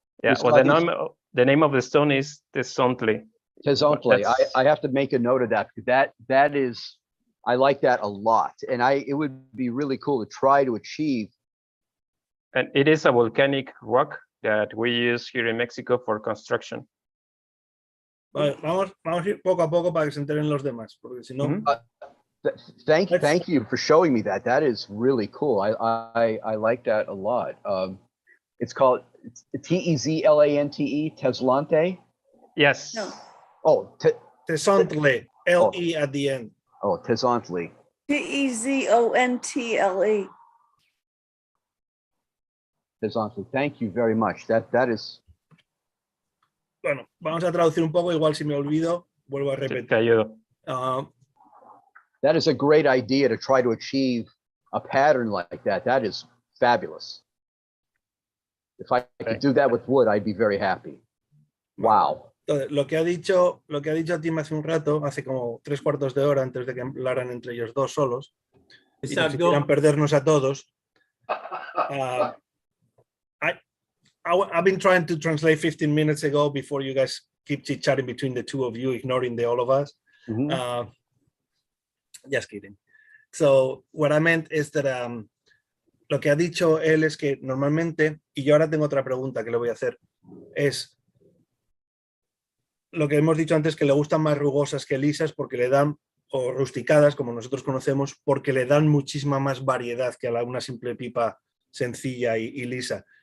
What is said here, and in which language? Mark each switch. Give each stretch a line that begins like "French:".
English: Yeah, well, the name of the stone is Tesontle. Tesontle. I have to make a note of that, because that is, I like that a lot, and it would be really cool to try to achieve. And it is a volcanic rock that we use here in Mexico for construction.
Spanish: Vale, vamos a ir poco a poco para que se enteren los demás, porque si no.
English: Thank you for showing me that. That is really cool. I like that a lot. It's called Tezlante, Tezlante. Yes. No. Oh, Tesontle, L-E at the end. Oh, Tezontle. Tezontle. Tezontle. Thank you very much. That is.
Spanish: Bueno, vamos a traducir un poco, igual si me olvido, vuelvo a repetir. Te ayudo.
English: That is a great idea to try to achieve a pattern like that. That is fabulous. If I could do that with wood, I'd be very happy. Wow.
Spanish: Entonces, lo que ha dicho Tim hace un rato, hace como 3/4 de hora antes de que hablaran entre ellos dos solos, y no quieran perdernos a todos.
English: I've been trying to translate 15 minutes ago before you guys keep chit-chatting between the two of you, ignoring the all of us. Mm-hmm. Just kidding. So what I meant is that
Spanish: lo que ha dicho él es que normalmente, y yo ahora tengo otra pregunta que le voy a hacer, es lo que hemos dicho antes, que le gustan más rugosas que lisas porque le dan, o rusticadas como nosotros conocemos, porque le dan muchísima más variedad que a una simple pipa sencilla y lisa.